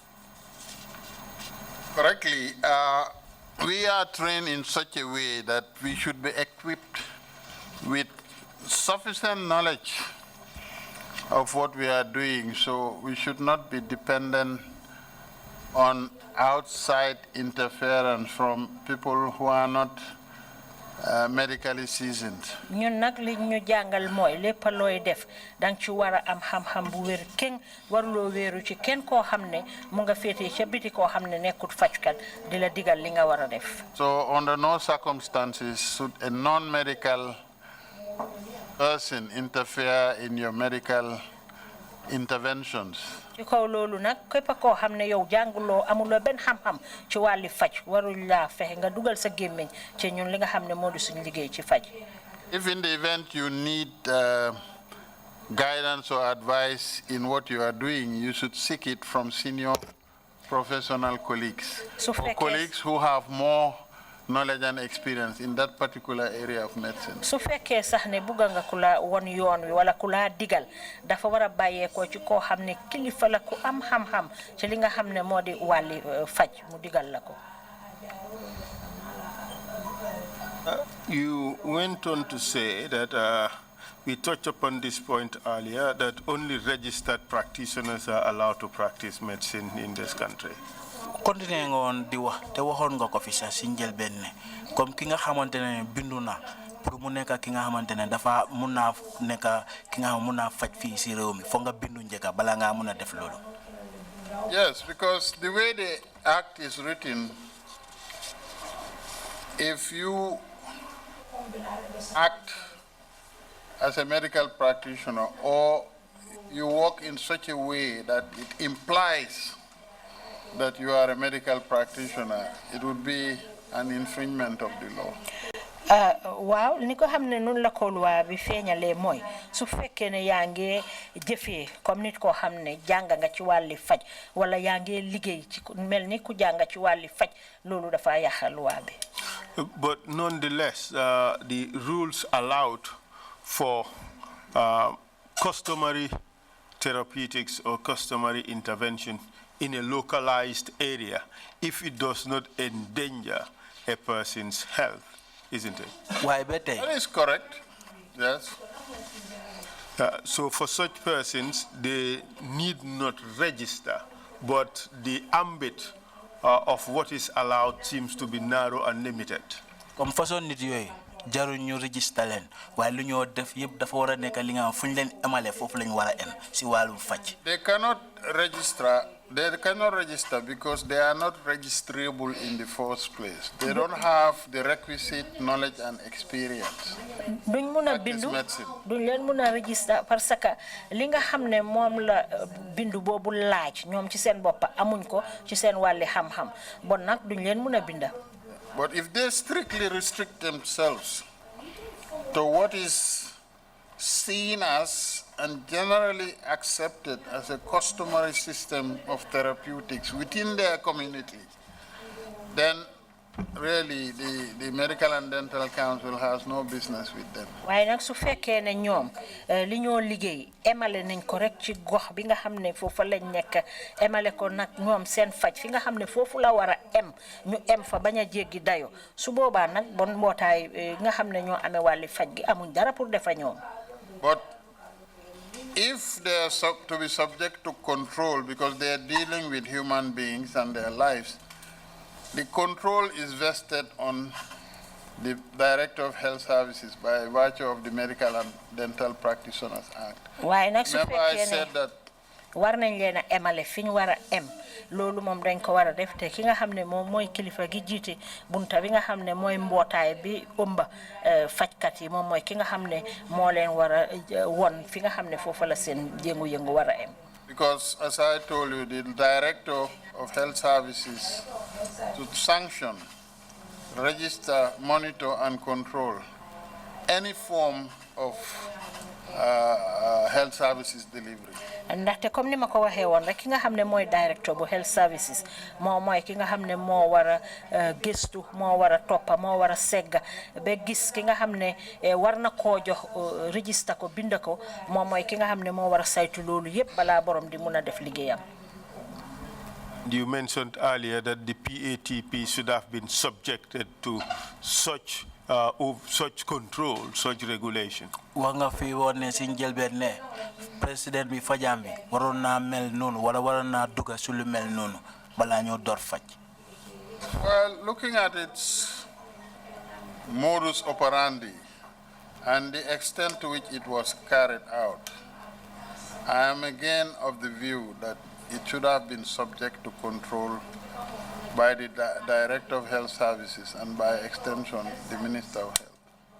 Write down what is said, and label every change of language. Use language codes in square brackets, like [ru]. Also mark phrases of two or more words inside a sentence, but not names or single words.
[en] Correctly, we are trained in such a way that we should be equipped with sufficient knowledge of what we are doing, so we should not be dependent on outside interference from people who are not medically seasoned. [wo] ñun nak li ñu jangal moy lepp loy def dang ci wara am xam-xam bu wër ken warulo wëru ci ken ko xamne mu nga fété ci biti ko xamne nekkut fajkat di la digal li nga wara def. [en] So under no circumstances should a non-medical person interfere in your medical interventions. [wo] ci kaw loolu nag képp koo xam ne yow jànguloo amuloo benn xam-xam ci wàlli faj warul laa fexe nga dugal sa gémmiñ ci ñun li nga xam ne moo di suñu liggéey ci faj. [en] If in the event you need guidance or advice in what you are doing, you should seek it from senior professional colleagues or colleagues who have more knowledge and experience in that particular area of medicine. [wo] su fekkee sax ne bugga nga ku la won yoon wi wala ku la digal dafa war a bàyyeekoo ci koo xam ne kilifa la ku am xam-xam ci li nga xam ne moo di wàlli faj mu digal la ko. [en] You went on to say that we touched upon this point earlier, that only registered practitioners are allowed to practice medicine in this country. Continuing on [wo] di wax te waxoon nga ko fi sax si njëlbeen ne comme ki nga xamante ne bindu na pour mu nekk ki nga xamante ne dafa mun naa nekk ki nga xam mun naa faj fii si réew mi foog nga bindu njëkka bala ngaa mun a def loolu. [en] Yes, because the way the act is written, if you act as a medical practitioner or you work in such a way that it implies that you are a medical practitioner, it would be an infringement of the law. [wo] Waaw ni ko xam ne noonu la ko loi bi feeñalee mooy su fekkee ne yaa ngi jëfee comme nit koo xam ne jàng nga ci wàlli faj wala yaa ngi liggéey ci mel ni ku jàng ci wàlli faj loolu dafa yàq loi bi. [en] But nonetheless, the rules allowed for customary therapeutics or customary intervention in a localized area if it does not endanger a person's health, isn't it? Why better? That is correct, yes. So for such persons, they need not register, but the ambit of what is allowed seems to be narrow and limited. [fr] Comme façon [wo] nit yooyu jaru ñu register leen waaye lu ñoo def yëpp dafa war a nekk li nga xam fu ñu leen emale foofu lañ war a em si wàllum faj. [en] They cannot register because they are not registrable in the first place. They don't have the requisite knowledge and experience. [wo] duñ mun a bindu duñ leen mun a register [fr] parce que [wo] li nga xam ne moom la bindu boobu laaj ñoom ci seen bopp amuñ ko ci seen wàlli xam-xam bon nag duñ leen mun a binda. [en] But if they strictly restrict themselves to what is seen as and generally accepted as a customary system of therapeutics within their community, then really the Medical and Dental Council has no business with them. [wo] waaye nag su fekkee ne ñoom li ñoo liggéey emale nañ ko rek ci gox bi nga xam ne foofu lañ nekk emale ko nag ñoom seen faj fi nga xam ne foofu la war a ñu em fa bañ a jéggi dayo su boobaa nag bon mbootaay nga xam ne ñoo amee wàlli faj gi amuñ dara pour defa ñoom. [en] But if they are to be subject to control because they are dealing with human beings and their lives, the control is vested on the Director of Health Services by virtue of the Medical and Dental Practitioners Act. Remember I said that [wo] war nañ leen a emale fi ñu war a em loolu moom dañ ko war a def te ki nga xam ne moom mooy kilifa gi jiite bunta bi nga xam ne mooy mbootaay bi ëmba fajkat yi moom mooy ki nga xam ne moo leen war a won fi nga xam ne foofu la seen yëngu-yëngu war a em. [en] Because as I told you, the Director of Health Services to sanction, register, monitor, and control any form of health services delivery. [wo] ndaxte comme ni ma ko waxee woon rek ki nga xam ne mooy directeur bu [en] health services [wo] moom mooy ki nga xam ne moo war a gëstu moo war a toppa moo war a segga ba gis ki nga xam ne war na koo jox register ko bind ko moom mooy ki nga xam ne moo war a saytu loolu yépp balaa borom di mun a def liggéeyam. [en] You mentioned earlier that the PATP should have been subjected to such control, such regulation. [wo] Wanga fi wone si njëlbeen ne président bi fajam bi waroon naa mel noonu wala waroon naa dugga su lu mel noonu balaa ñoo door faj. [en] Well, looking at its modus operandi and the extent to which it was carried out, I am again of the view that it should have been subject to control by the Director of Health Services and by extension, the Minister of Health.